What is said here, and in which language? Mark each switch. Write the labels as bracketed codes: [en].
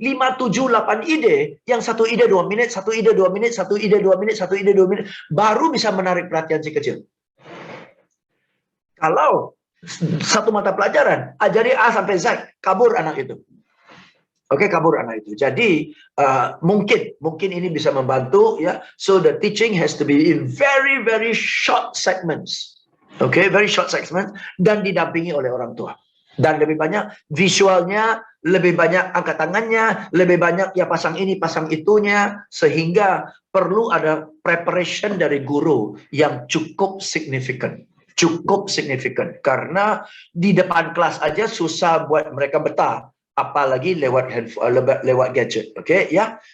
[id] 5, 7, 8 ide. Yang satu ide 2 menit, satu ide 2 menit, satu ide 2 menit, satu ide 2 menit. Baru bisa menarik perhatian si kecil. Kalau satu mata pelajaran, ajari A sampai Z, kabur anak itu. Oke, kabur anak itu. Jadi mungkin ini bisa membantu ya. [en] So the teaching has to be in very very short segments. [id] Oke, [en] very short segments, [id] dan didampingi oleh orang tua. Dan lebih banyak visualnya, lebih banyak angkat tangannya, lebih banyak ya pasang ini, pasang itunya, sehingga perlu ada preparation dari guru yang cukup signifikan. Cukup signifikan, karena di depan kelas aja susah buat mereka betah, apalagi lewat handphone, lewat gadget. Oke, ya.